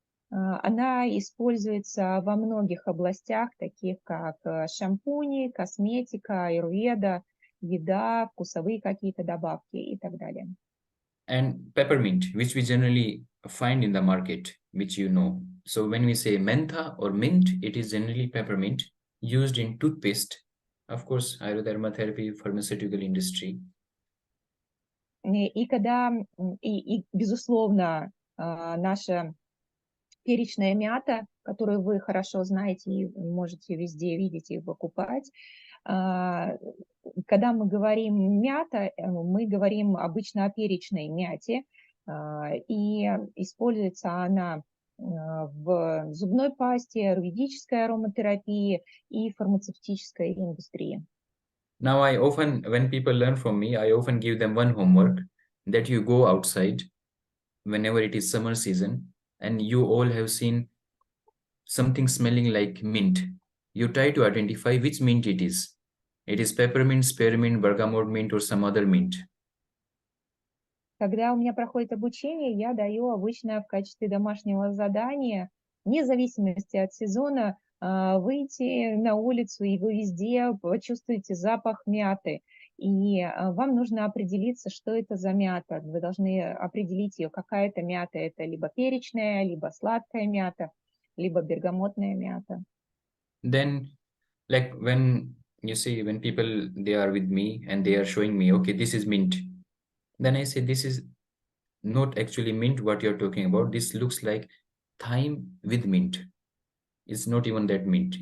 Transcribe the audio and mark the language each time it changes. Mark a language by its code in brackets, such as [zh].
[ru] Она используется во многих областях, таких как шампуни, косметика, аюрведа, еда, вкусовые какие-то добавки и так далее. [en] And peppermint, which we generally find in the market, which you know. So when we say mentha or mint, it is generally peppermint used in toothpaste. Of course, Ayurveda aromatherapy, pharmaceutical industry. [ru] И когда, безусловно, наша перечная мята, которую вы хорошо знаете и можете везде видеть и покупать, когда мы говорим мята, мы говорим обычно о перечной мяте, и используется она в зубной пасте, аюрведической ароматерапии и фармацевтической индустрии. [en] Now, when people learn from me, I often give them one homework that you go outside whenever it is summer season and you all have seen something smelling like mint. You try to identify which mint it is. It is peppermint, spearmint, bergamot mint, or some other mint. [ru] Когда у меня проходит обучение, я даю обычно в качестве домашнего задания, вне зависимости от сезона, выйти на улицу, и вы везде почувствуете запах мяты. И вам нужно определиться, что это за мята. Вы должны определить ее, какая это мята. Это либо перечная, либо сладкая мята, либо бергамотная мята. [en] Then, like when you see, when people, they are with me and they are showing me, okay, this is mint. Then I say, this is not actually mint what you're talking about. This looks like thyme with mint. It's not even that mint.